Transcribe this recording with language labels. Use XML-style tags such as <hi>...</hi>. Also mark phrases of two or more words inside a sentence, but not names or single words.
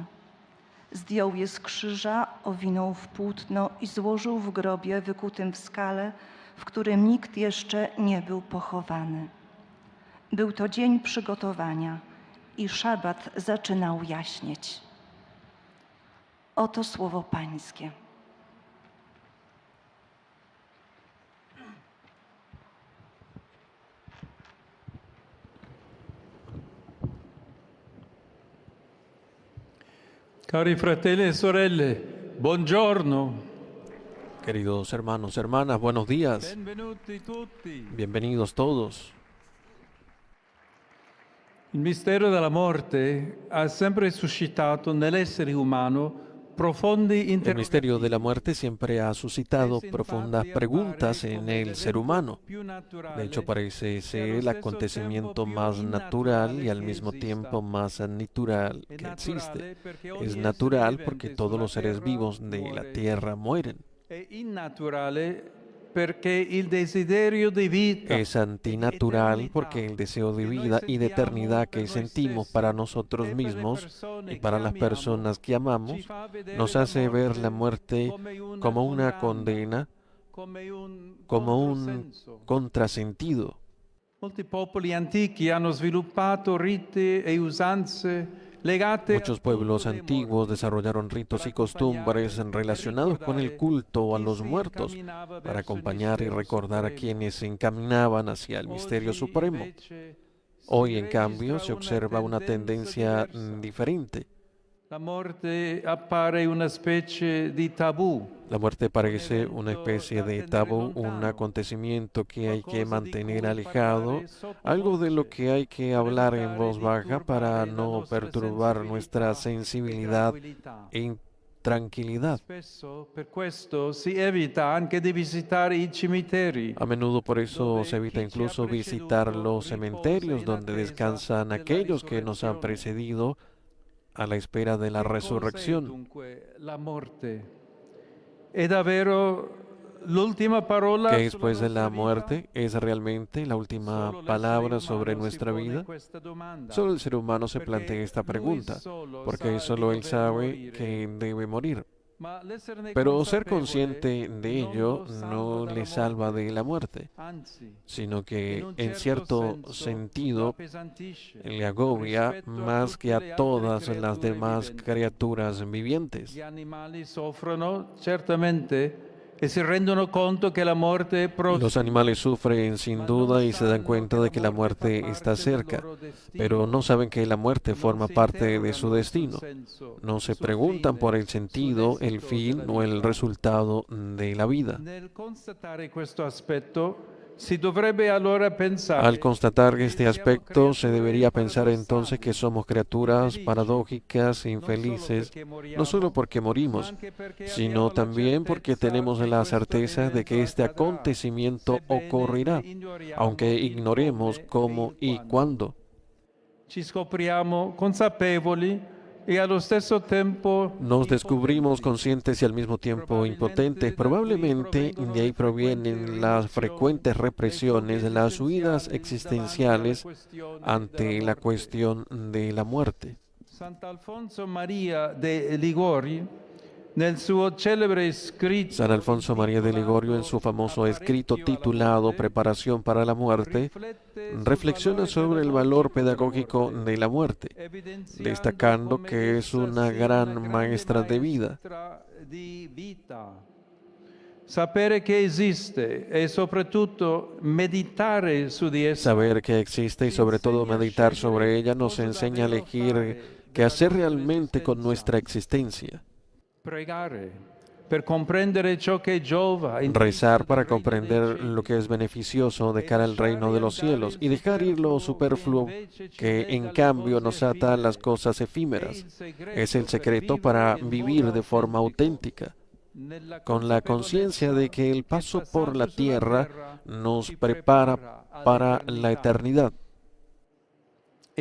<pl>Zdjął je z krzyża, owinął w płótno i złożył w grobie wykutym w skale, w którym nikt jeszcze nie był pochowany. Był to dzień przygotowania i szabat zaczynał jaśnieć. Oto słowo Pańskie.</pl> <it>Cari fratelli e sorelle, buongiorno.</it> <es>Queridos hermanos, hermanas, buenos días.</es> <it>Benvenuti tutti.</it> <es>Bienvenidos todos.</es> <it>Il mistero della morte ha sempre suscitato nell'essere umano profondi</it> <es>El</es> <it>interrogativi.</it> <es>misterio de la muerte siempre ha suscitado profundas preguntas en el ser humano. De hecho, parece ser el acontecimiento más natural y al mismo tiempo más natural que existe. Es natural porque todos los seres vivos de la tierra mueren.</es> <it>È innaturale perché il desiderio di vita</it> <es>Es antinatural porque el deseo de vida y de eternidad que sentimos para nosotros mismos y para las personas que amamos nos hace ver la muerte como una condena, como un contrasentido.</es> <it>Molti popoli antichi hanno sviluppato riti e usanze legate</it> <es>Muchos pueblos antiguos desarrollaron ritos y costumbres relacionados con el culto a los muertos para acompañar y recordar a quienes se encaminaban hacia el misterio supremo. Hoy, en cambio, se observa una tendencia diferente. La muerte</es> <it>appare una specie di tabù.</it> <es>La muerte parece una especie de tabú, un acontecimiento que hay que mantener alejado, algo de lo que hay que hablar en voz baja para no perturbar nuestra sensibilidad e tranquilidad.</es> <it>Spesso per questo si evita anche di visitare i cimiteri.</it> <es>A menudo por eso se evita incluso visitar los cementerios donde descansan aquellos que nos han precedido a la espera de la resurrección.</es> <it>Dunque, la morte è davvero l'ultima parola</it> <es>¿Qué</es> <it>sulla</it> <es>después de la</es> <it>nostra vita?</it> <es>muerte es realmente la última palabra sobre nuestra vida? Solo el ser humano se plantea esta pregunta, porque solo él sabe que debe morir.</es> <it>Ma l'esserne</it> <es>Pero ser</es> <it>consapevole</it> <es>consciente de ello</es> <it>non lo salva</it> <es>no</es> <it>dalla</it> <es>le salva</es> <it>morte.</it> <es>de la muerte,</es> <it>Anzi,</it> <es>sino que</es> <it>in un</it> <es>en</es> <it>certo</it> <es>cierto</es> <it>senso</it> <es>sentido</es> <it>lo appesantisce</it> <es>le agobia</es> <it>rispetto a</it> <es>más que</es> <it>tutte le</it> <es>a</es> <it>altre</it> <es>todas las</es> <it>creature</it> <es>demás</es> <it>viventi.</it> <es>criaturas vivientes.</es> <it>Gli animali soffrono certamente e si rendono conto che la morte è prossima.</it> <es>Los animales sufren sin duda y se dan cuenta de que la muerte está cerca, pero no saben que la muerte forma parte de su destino. No se preguntan por el sentido, el fin o el resultado de la vida.</es> <it>Nel constatare questo aspetto si dovrebbe allora pensare</it> <es>Al constatar este aspecto, se debería pensar entonces que somos criaturas paradójicas e infelices, no solo porque morimos, sino también porque tenemos la certeza de que este acontecimiento ocurrirá, aunque ignoremos cómo y cuándo.</es> <it>ci scopriamo consapevoli e allo stesso tempo</it> <es>Nos descubrimos conscientes y al mismo tiempo impotentes. Probablemente de ahí provienen las frecuentes represiones, las huidas existenciales ante la cuestión de la muerte.</es> <it>Sant'Alfonso Maria de Liguori nel suo celebre scritto</it> <es>San Alfonso María de Ligorio, en su famoso escrito titulado Preparación para la muerte, reflexiona sobre el valor pedagógico de la muerte, destacando que es una gran maestra de vida.</es> <it>di vita. Sapere che esiste e soprattutto meditare su di essa</it> <es>Saber que existe y sobre todo meditar sobre ella nos enseña a elegir qué hacer realmente con nuestra existencia.</es> <it>pregare per comprendere ciò che giova</it> <es>Rezar para comprender lo que es beneficioso de cara al reino de los cielos y dejar ir lo superfluo que en cambio nos ata a las cosas efímeras. Es el secreto para vivir de forma auténtica, con la conciencia de que el paso por la tierra nos prepara para la eternidad.</es>